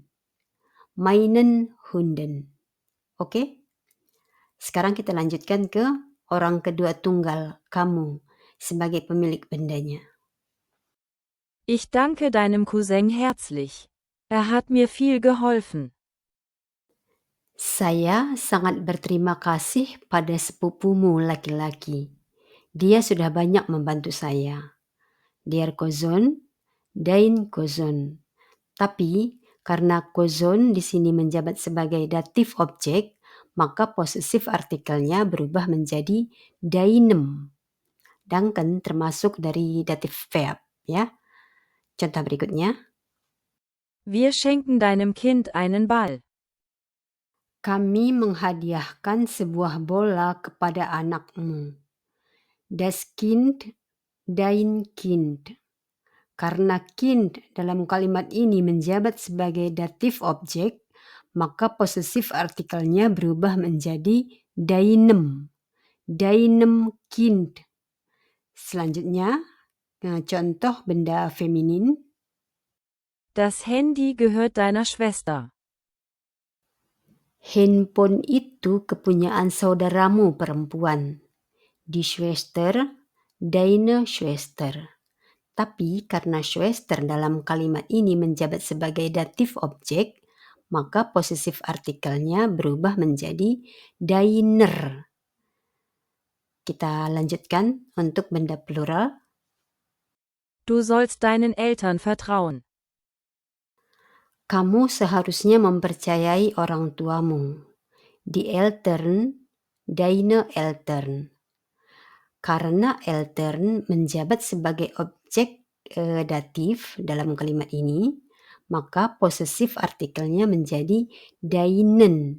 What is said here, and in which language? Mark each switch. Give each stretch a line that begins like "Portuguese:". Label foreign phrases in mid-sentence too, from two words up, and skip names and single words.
German: Meinen Hunden.
Indonesian: Oke? Sekarang kita lanjutkan ke orang kedua tunggal, kamu, sebagai pemilik bendanya.
German: Ich danke deinem Cousin herzlich. Er hat mir viel geholfen.
Indonesian: Saya sangat berterima kasih pada sepupumu laki-laki. Dia sudah banyak membantu saya.
German: Der Cousin, dein Cousin.
Indonesian: Tapi karena Cousin di sini menjabat sebagai datif objek, maka posesif artikelnya berubah menjadi deinem. Danken termasuk dari datif verb, ya. Contoh berikutnya.
German: Wir schenken deinem Kind einen Ball.
Indonesian: Kami menghadiahkan sebuah bola kepada anakmu.
German: Das Kind, dein Kind.
Indonesian: Karena kind dalam kalimat ini menjabat sebagai datif objek, maka posesif artikelnya berubah menjadi deinem.
German: Deinem Kind.
Indonesian: Selanjutnya, contoh benda feminin.
German: Das Handy gehört deiner Schwester.
Indonesian: Handphone itu kepunyaan saudaramu perempuan.
German: Die Schwester, deine Schwester.
Indonesian: Tapi karena Schwester dalam kalimat ini menjabat sebagai datif objek, maka posesif artikelnya berubah menjadi deiner. Kita lanjutkan untuk benda plural.
German: Du sollst deinen Eltern vertrauen.
Indonesian: Kamu seharusnya mempercayai orang tuamu.
German: Die Eltern, deine Eltern.
Indonesian: Karena Eltern menjabat sebagai objek datif dalam kalimat ini, maka posesif artikelnya menjadi deinen.